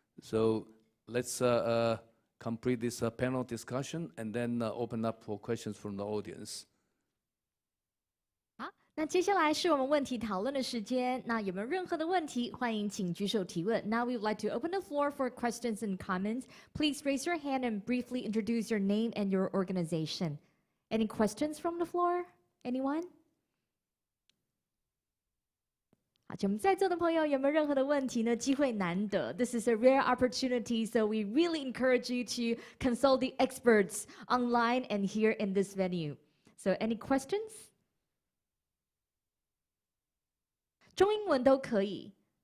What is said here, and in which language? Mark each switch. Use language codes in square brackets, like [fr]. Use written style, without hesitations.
[en] So let's complete this panel discussion and then open up for questions from the audience. [zh] 好，那接下来是我们问题讨论的时间。那有没有任何的问题，欢迎请举手提问。 [en] Now we would like to open the floor for questions and comments. Please raise your hand and briefly introduce your name and your organization. Any questions from the floor? Anyone? [zh] 好，请我们在座的朋友有没有任何的问题呢？机会难得 [en] ，This is a rare opportunity, so we really encourage you to consult the experts online and here in this venue. So, any questions? [zh] 中英文都可以。